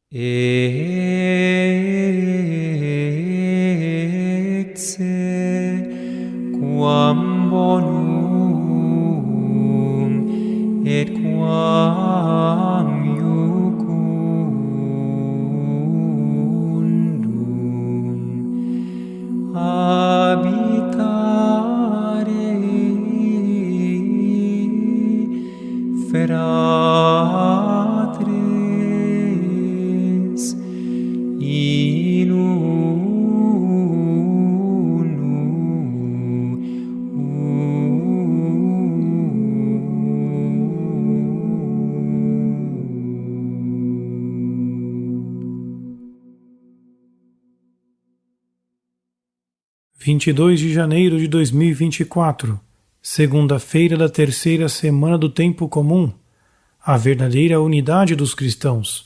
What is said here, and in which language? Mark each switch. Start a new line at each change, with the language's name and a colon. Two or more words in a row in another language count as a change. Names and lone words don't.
Latin: Ecce quam bonum et quam iucundum habitare fratres in
Portuguese: Vinte e 22 de janeiro de 2024, segunda-feira da terceira semana do Tempo Comum, a verdadeira unidade dos cristãos.